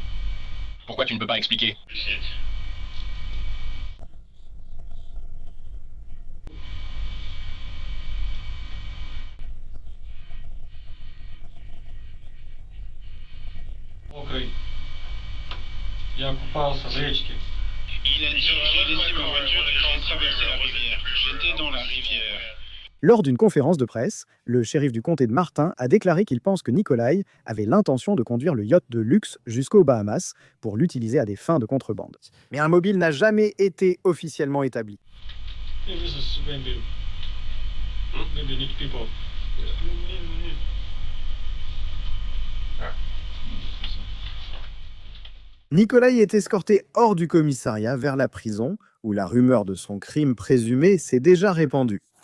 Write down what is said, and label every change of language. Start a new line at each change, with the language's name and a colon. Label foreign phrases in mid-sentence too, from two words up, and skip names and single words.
French: Pourquoi tu ne peux pas expliquer?
Russian: Мокрый. Я купался в речке.
French: Il a dit j'ai laissé ma voiture et j'ai traversé la rivière. J'étais dans la rivière. Lors d'une conférence de presse, le shérif du comté de Martin a déclaré qu'il pense que Nikolai avait l'intention de conduire le yacht de luxe jusqu'aux Bahamas pour l'utiliser à des fins de contrebande. Mais un mobile n'a jamais été officiellement établi. Nikolai est escorté hors du commissariat vers la prison, où la rumeur de son crime présumé s'est déjà répandue.